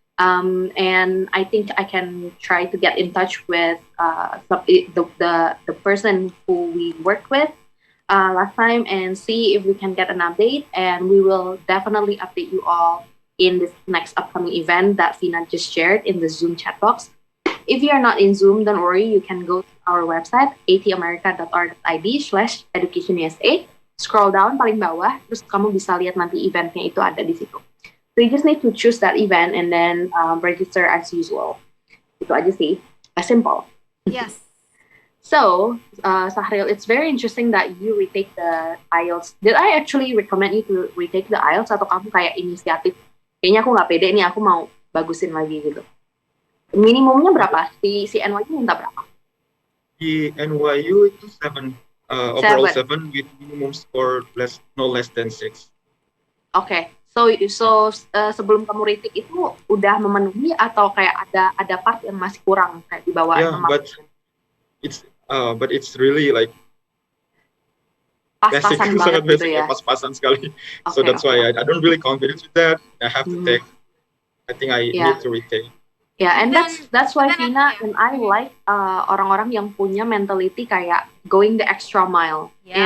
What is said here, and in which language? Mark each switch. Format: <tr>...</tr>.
<en>And I think I can try to get in touch with the person who we worked with last time and see if we can get an update, and we will definitely update you all in this next upcoming event that Vina just shared in the Zoom chat box. If you are not in Zoom, don't worry, you can go to our website atamerica.org.id/educationusa. Scroll down</en> <id>paling bawah, terus kamu bisa lihat nanti eventnya itu ada di situ.</id> <en>So you just need to choose that event and then register as usual.</en> <id>Itu aja sih, simple.</id> <en>Yes. So, Sahril, it's very interesting that you retake the IELTS. Did I actually recommend you to retake the IELTS</en> <id>atau kamu kayak inisiatif? Kayaknya aku nggak pede nih, aku mau bagusin lagi gitu. Minimumnya berapa? Si NYU minta berapa? Di NYU itu 7,</id> <en>overall 7 with minimum score no less than 6. Okay.</en> <id>So sebelum kamu retake itu udah memenuhi atau kayak ada part yang masih kurang kayak di bawah?</id> <en>Yeah, but it's really like</en> <id>pas-pasan banget gitu ya. Pas-pasan sekali.</id> <en>Okay, so that's why I don't really confident with that. I have to take. I think I need to retake. Yeah, and that's why Vina and I like</en> <id>orang-orang yang punya mentality kayak</id> <en>going the extra mile. Yeah.</en>